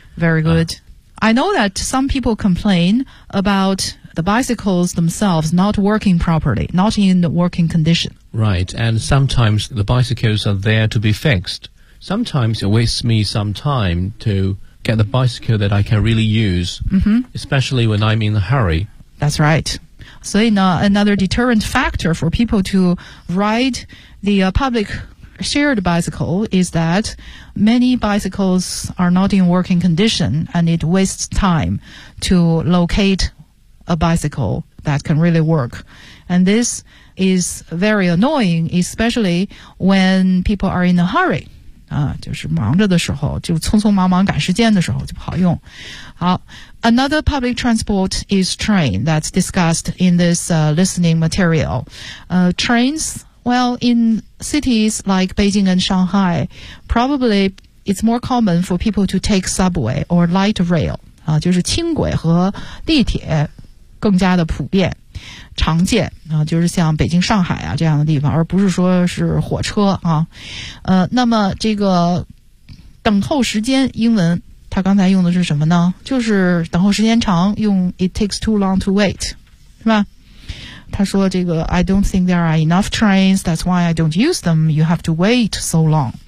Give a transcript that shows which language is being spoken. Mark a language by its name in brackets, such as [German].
[English] Mm-hmm. Very good.、I know that some people complain about the bicycles themselves not working properly, not in the working condition. Right, and sometimes the bicycles are there to be fixed. Sometimes it wastes me some time to get the bicycle that I can really use,、 mm-hmm. especially when I'm in a hurry. That's right. [Chinese] 所以呢 [English] another deterrent factor for people to ride the、public shared bicycle is that many bicycles are not in working condition and it wastes time to locate a bicycle that can really work. And this is very annoying, especially when people are in a hurry. [Chinese] 就是忙着的时候就匆匆忙忙赶时间的时候就不好用。 [English] 好 another public transport is train that's discussed in this、listening material.、trains, well, in cities like Beijing and Shanghai, probably it's more common for people to take subway or light rail,、 [Chinese] 就是轻轨和地铁更加的普遍。常见、就是像北京上海啊这样的地方而不是说是火车啊。那么这个等候时间英文它刚才用的是什么呢就是等候时间长用 [English] it takes too long to wait, [Chinese] 是吧他说这个 [English] I don't think there are enough trains, that's why I don't use them, you have to wait so long.